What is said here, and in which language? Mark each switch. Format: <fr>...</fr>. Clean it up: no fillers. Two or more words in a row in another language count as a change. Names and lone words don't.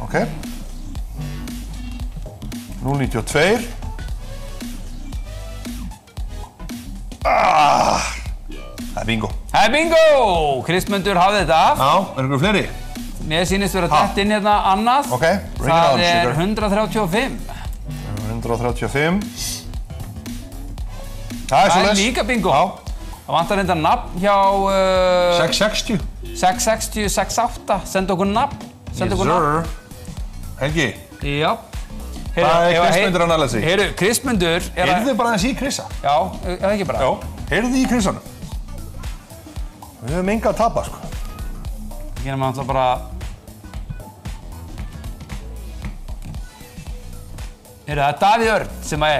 <is>Ok. 092. Það er bingo. Það er bingo! Kristmundur hafði þetta af. Já, er ykkur fleiri? Mér sýnist vera dett inn hérna annað.</is> <en>Ok, bring it on,</en> <is>Það er sugar. 135. 135. Það er líka bingo. Já. Það vantar reynda nafn hjá... 660. 660, 68. Senda okkur nafn.</is> <en>Yes, sir.</en> <is>Helgi. Já. Það er Kristmundur að næla sig. Heyrðu, Kristmundur er að... Heyrðu bara aðeins í Krissa? Já, eða ekki bara? Já. Heyrðu í Krissanum. Við höfum enga að tapa, sko. Það gerum við alltaf bara... Heyrðu, það er Davíð Örn sem það er.</is>